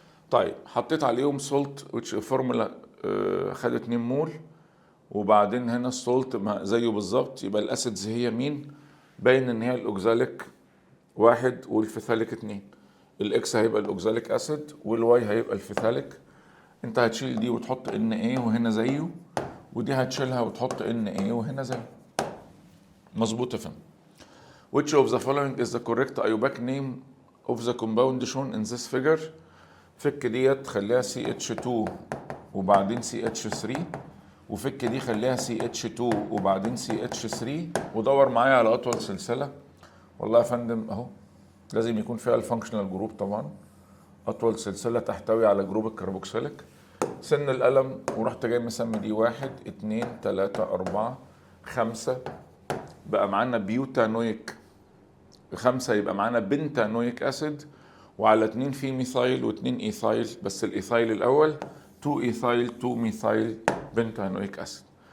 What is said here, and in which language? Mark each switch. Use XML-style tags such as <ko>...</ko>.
<ar>طيب حطيت عليهم سولت which فورمولا خد 2 مول، وبعدين هنا السولت زيه بالظبط، يبقى الاسيدز هي مين؟ باين ان هي الاوكزاليك 1 والفيثاليك 2. الاكس هيبقى الاوكزاليك اسيد والواي هيبقى الفيثاليك. انت هتشيل دي وتحط NA وهنا زيه، ودي هتشيلها وتحط NA وهنا زيه. مظبوط يا فندم.</ar> <en>which of the following is the correct iobactic name of the compound shown in this figure؟</en> <ar>فك ديت خليها CH2 وبعدين CH3، وفك دي خليها CH2 وبعدين CH3، ودور معايا على اطول سلسله. والله يا فندم اهو، لازم يكون فيها الفانكشنال جروب طبعا، اطول سلسله تحتوي على جروب الكربوكسيليك. سن القلم ورحت جاي مسمي دي 1 2 3 4 5، بقى معانا بيوتانويك 5، يبقى معانا بنتانويك اسيد، وعلى 2 في ميثايل و2 ايثايل، بس الايثايل الاول 2 ايثايل 2 ميثايل بنتانويك اسيد.</ar>